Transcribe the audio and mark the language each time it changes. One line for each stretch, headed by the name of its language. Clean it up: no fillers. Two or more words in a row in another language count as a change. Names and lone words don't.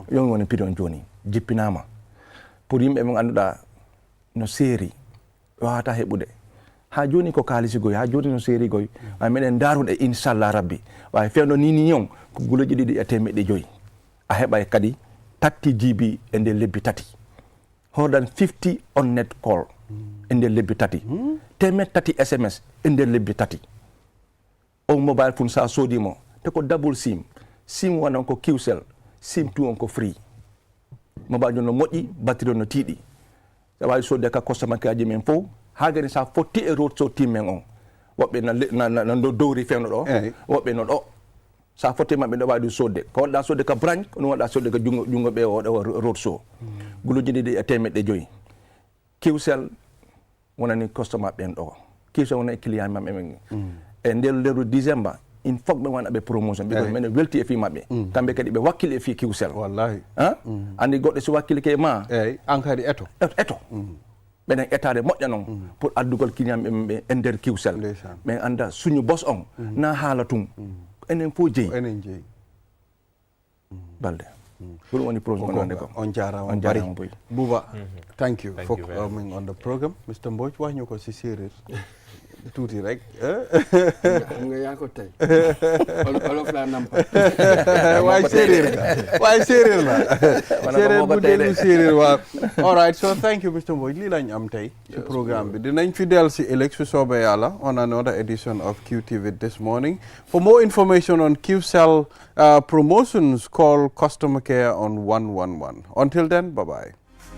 Fula: joni jippinama pour yimɓe ɓe annduɗa no seeri wawata heɓude ha joni ko kalisigoy ha joni no seeri goy ma meɗen daruɗe inchallah rabbi wawi fewno nini on ko guluji ɗiɗi e 500 a heɓay kadi 30 GB e nder lebbi tati hodan 50 on
English: net call
Fula: e nder lebbi tati 30 SMS e nder lebbi tati on
English: mobile phone
Fula: sa soodimo te ko
English: double sim
Fula: 1 on ko QCell sim 2 on ko
English: free mobile
Fula: jon no moƴƴi batterie no tiiɗi sa wawi sodde ka customer kaji men fof ha gani sa fotti e road so timmen on woɓɓe na dowri fewno ɗo woɓɓe no ɗo sa fotti maɓɓe ɗo wawi ɗum sodde ko waɗɗa sodde ka branche ko ɗum waɗɗa sodde ka jungo ɓe o
English: road show
Fula: guluji ɗiɗi e 500 QCell wonani customer ɓen ɗo QCell wona e client maɓɓe men e nder leru décembre
French: il faut
Fula: ɓe waɗa ɓe promotion ɓe mene welti e fi maɓɓe kamɓe kadi ɓe wakkili e fi QCell wallahi andi goɗɗo so wakkili ke ma an kadi eto ɓenen étade moƴƴa noon pour addugol client ɓe e nder QCell ɓen anda suñu bos on na haala tum enen fof jeeyi balde ɗum woni projet ko on jarama bari Buba
English: thank you for coming on the program Mr.
Wolof: Mbodj wax ñu ko si séeréer tuuti rek xam nga yaa ko tey olof laa nampa waaye séeréer la séeréer bu dellu séeréer waaw
English: all right so thank you Mr.
Wolof: Mbodj lii lañ am tey ci programme bi dinañ fi del si ëllëg su soobee yàlla
English: on another edition of QTV this morning for more information on QCell promotions call customer care on 111 until then bye bye